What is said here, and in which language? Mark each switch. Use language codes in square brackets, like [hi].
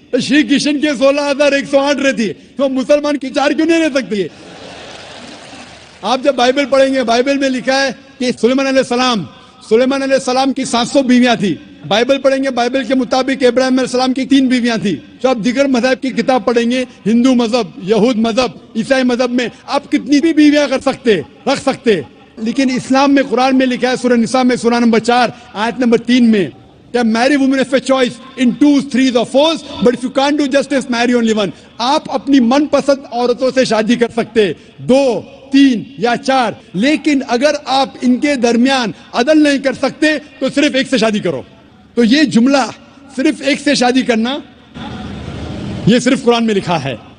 [ur] شری کرشن کے 16,108 رہتی, تو مسلمان کی 4 کیوں نہیں رہ سکتی؟ آپ جب بائبل پڑھیں گے, بائبل میں لکھا ہے کہ سلیمان علیہ السلام کی 700 بیویاں تھی. بائبل پڑھیں گے, بائبل کے مطابق ابراہیم علیہ السلام کی 3 بیویاں تھی. جو آپ دیگر مذہب کی کتاب پڑھیں گے, ہندو مذہب, یہود مذہب, عیسائی مذہب میں آپ کتنی بھی بیویاں رکھ سکتے. لیکن اسلام میں, قرآن میں لکھا ہے سورہ نساء میں سورہ نمبر 4 آیت نمبر 3 میں کہ [en] marry women of a choice in 2s, 3s or 4s, but if you can't do justice, marry only one. [ur] آپ اپنی من پسند عورتوں سے شادی کر سکتے, 2, 3 یا 4, لیکن اگر آپ ان کے درمیان عدل نہیں کر سکتے تو صرف ایک سے شادی کرو. تو یہ جملہ صرف ایک سے شادی کرنا, یہ صرف قرآن میں لکھا ہے.